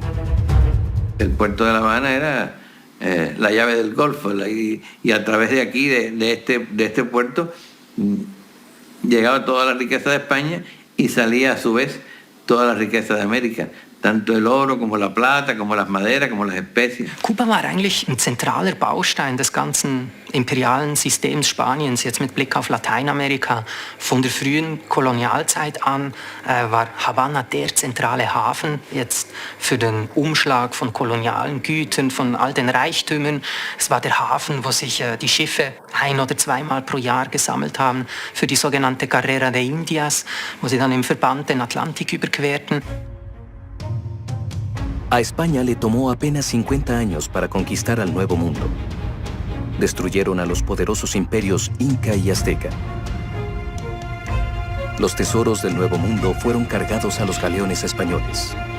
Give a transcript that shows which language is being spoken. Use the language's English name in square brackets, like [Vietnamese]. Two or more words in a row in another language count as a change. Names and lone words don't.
[Spanish] El puerto de La Habana era la llave del Golfo y a través de aquí, de este puerto, llegaba toda la riqueza de España y salía a su vez toda la riqueza de América. tanto el oro como la plata, como las maderas, como las especies. [German] Kuba war eigentlich ein zentraler Baustein des ganzen imperialen Systems Spaniens, jetzt mit Blick auf Lateinamerika. Von der frühen Kolonialzeit an war Havanna der zentrale Hafen jetzt für den Umschlag von kolonialen Gütern, von all den Reichtümern. Es war der Hafen, wo sich die Schiffe 1- oder 2-mal pro Jahr gesammelt haben für die sogenannte Carrera de Indias, wo sie dann im Verband den Atlantik überquerten. [Spanish] A España le tomó apenas 50 años para conquistar al Nuevo Mundo. Destruyeron a los poderosos imperios Inca y Azteca. Los tesoros del Nuevo Mundo fueron cargados a los galeones españoles.